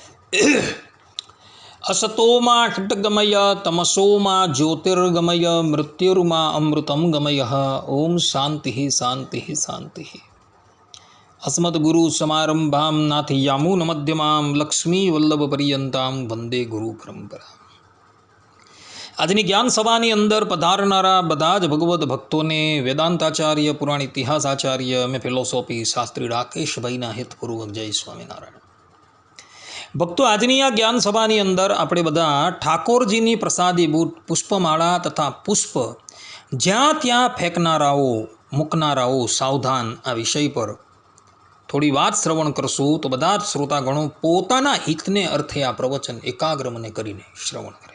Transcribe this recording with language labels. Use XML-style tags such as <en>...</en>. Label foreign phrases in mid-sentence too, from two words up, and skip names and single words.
<sa>असतो मा खड्गमय तमसो मा ज्योतिर्गमय मृत्युर्मा अमृतं गमयः। ओम शांति शांति शांति। अस्मद्गुरु समारंभां नाथयामुन मध्यमां लक्ष्मी वल्लभ पर्यंतां वंदे गुरु परंपरा।</sa> <gu>આજની જ્ઞાન સભાની અંદર પધારનારા બધા જ ભગવદ્ ભક્તોને વેદાંતાચાર્ય પુરાણ ઇતિહાસાચાર્ય અમે ફિલોસોફી શાસ્ત્રી રાકેશભાઈના હિતપૂર્વક જય સ્વામિનારાયણ. ભક્તો, આજની આ જ્ઞાન સભાની અંદર આપણે બધા ઠાકોરજીની પ્રસાદી પુષ્પમાળા તથા પુષ્પ જ્યાં ત્યાં ફેંકનારાઓ મૂકનારાઓ સાવધાન આ વિષય પર થોડી વાત શ્રવણ કરશું તો બધા જ શ્રોતાગણો પોતાના હિતને અર્થે આ પ્રવચન એકાગ્ર મને કરીને શ્રવણ કરે.</gu>